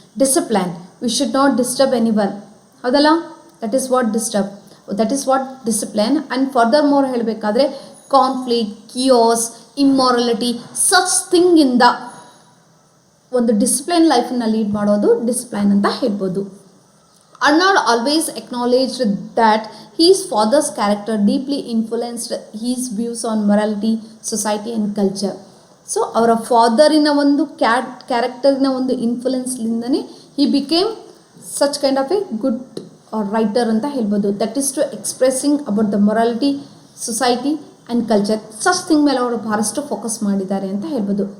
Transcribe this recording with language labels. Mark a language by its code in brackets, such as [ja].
[en] discipline, we should not disturb anyone, [kn] ಹೌದಲ್ಲ, [en] That is what discipline. [kn] And further more ಹೇಳಬೇಕಾದ್ರೆ conflict, ಕಿಯೋಸ್, ಇಮ್ಮಾರಲಿಟಿ such thing ಇಂದ ಒಂದು discipline ಲೈಫನ್ನು lead ಮಾಡೋದು discipline ಅಂತ ಹೇಳ್ಬೋದು. [en] Arnold always acknowledged that his father's character deeply influenced his views on morality, society and culture. [kn] So ಅವರ ಫಾದರಿನ ಒಂದು ಕ್ಯಾರೆಕ್ಟರಿನ ಒಂದು ಇನ್ಫ್ಲುಯೆನ್ಸ್ಲಿಂದನೇ [en] he became such kind of a good writer [kn] ಅಂತ ಹೇಳ್ಬೋದು. [en] that is to expressing about the morality, society and culture, such thing [kn] ಮೇಲೆ ಅವರು ಬಹಳಷ್ಟು focus ಮಾಡಿದ್ದಾರೆ ಅಂತ ಹೇಳ್ಬೋದು.